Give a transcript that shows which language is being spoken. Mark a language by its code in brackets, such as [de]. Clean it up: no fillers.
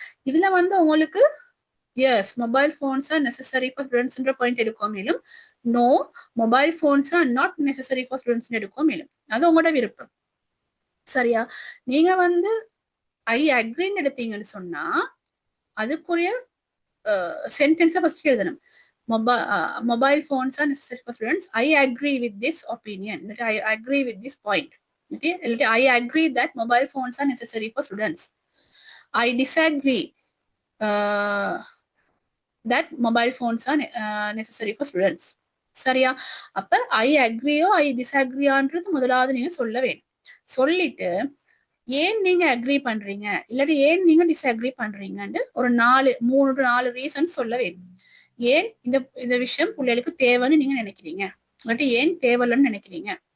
[ta] இதுல வந்து உங்களுக்கு [en] yes mobile phones are necessary for ஸ்டூடெண்ட்ஸ்ன்ற point எடுக்கும், மேலும் no mobile phones are not necessary for students [ta] எடுக்கும், மேலும் அது உங்களோட விருப்பம். சரியா, நீங்க வந்து ஐ அக்ரின்னு எடுத்தீங்கன்னு சொன்னா அதுக்குரிய சென்டென்ஸை ஃபர்ஸ்ட் எழுதணும். [en] Mobile phones are necessary for students. I agree with this opinion. I agree with this point. Okay? I agree that mobile phones are necessary for students. I disagree that mobile phones are necessary for students. [ta] சரியா, அப்ப ஐ அக்ரியோ ஐ டிஸ்அக்ரியான்றது முதலாவது நீங்க சொல்ல வேணும். சொல்லிட்டு ஏன் நீங்க agri பண்றீங்க இல்லாட்டி ஏன் நீங்க டிஸ்அக்ரி பண்றீங்கன்னு ஒரு 3-4 ரீசன் சொல்ல வேணும். ஏன் இந்த விஷயம் பிள்ளைகளுக்கு தேவைன்னு நீங்க நினைக்கிறீங்க, இல்லாட்டி ஏன் தேவையில்லைன்னு நினைக்கிறீங்க.